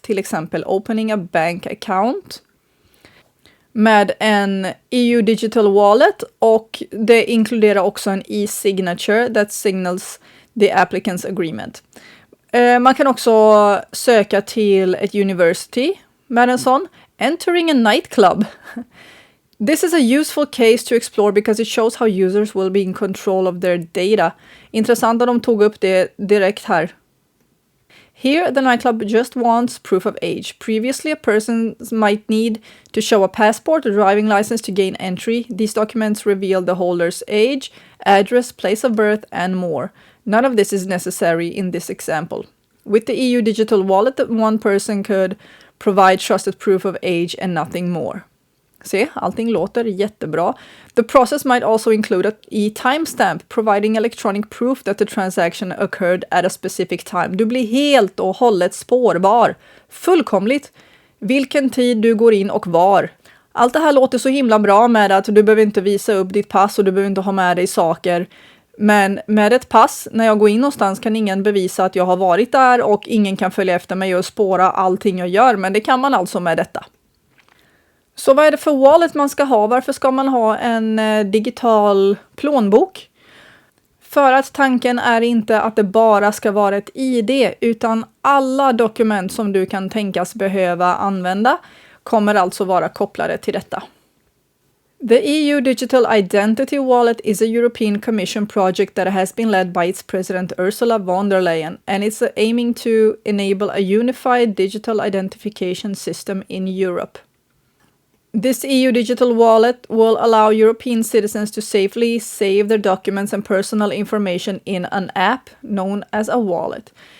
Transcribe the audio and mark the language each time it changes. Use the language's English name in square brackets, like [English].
[Swedish] Till exempel [English] opening a bank account [Swedish] med en EU Digital Wallet, och det inkluderar också en [English] e-signature that signals the applicant's agreement. [Swedish] Man kan också söka till ett university med en sån. [English] Entering a nightclub. This is a useful case to explore because it shows how users will be in control of their data. [Swedish] Intressant att de tog upp det direkt här. [English] Here, the nightclub just wants proof of age. Previously, a person might need to show a passport or driving license to gain entry. These documents reveal the holder's age, address, place of birth, and more. None of this is necessary in this example. With the EU Digital Wallet, one person could provide trusted proof of age and nothing more. [Swedish] Se, allting låter jättebra. [English] The process might also include a e-timestamp, providing electronic proof that the transaction occurred at a specific time. [Swedish] Du blir helt och hållet spårbar. Fullkomligt. Vilken tid du går in och var. Allt det här låter så himla bra med att du behöver inte visa upp ditt pass och du behöver inte ha med dig saker. Men med ett pass, när jag går in någonstans kan ingen bevisa att jag har varit där och ingen kan följa efter mig och spåra allting jag gör. Men det kan man alltså med detta. Så vad är det för wallet man ska ha? Varför ska man ha en digital plånbok? För att tanken är inte att det bara ska vara ett ID, utan alla dokument som du kan tänkas behöva använda kommer alltså vara kopplade till detta. [English] The EU Digital Identity Wallet is a European Commission project that has been led by its president Ursula von der Leyen, and it's aiming to enable a unified digital identification system in Europe. This EU Digital Wallet will allow European citizens to safely save their documents and personal information in an app known as a wallet.